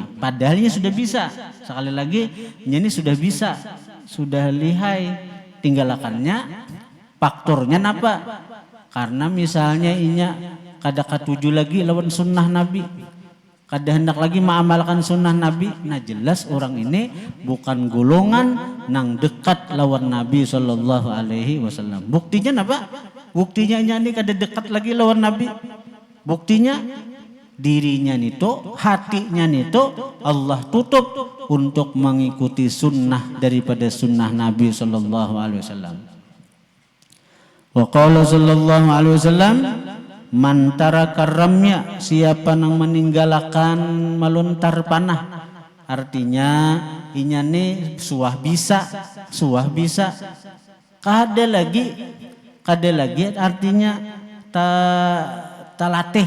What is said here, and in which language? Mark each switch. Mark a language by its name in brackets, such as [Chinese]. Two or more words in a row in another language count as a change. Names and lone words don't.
[Indonesian] Padahalnya sudah bisa, sekali lagi ini sudah bisa, sudah lihai, tinggalkannya faktornya apa? [Banjar] Karena misalnya inya kada katuju lagi lawan sunnah Nabi, kada hendak lagi mengamalkan sunnah Nabi, nah jelas orang ini bukan golongan nang dekat lawan Nabi [Arabic] صلى الله عليه وسلم. [Indonesian] Buktinya apa? [Banjar] Buktinya ini kada dekat lagi lawan Nabi. Buktinya dirinya nito, hatinya nito Allah tutup untuk mengikuti sunnah daripada sunnah Nabi [Arabic] صلى الله عليه وسلم. وقال صلى الله عليه وسلم من ترك الرمي, [Indonesian] siapa yang meninggalkan melontar panah. [Banjar] Artinya inya nih suah bisa. Kada lagi artinya talatih.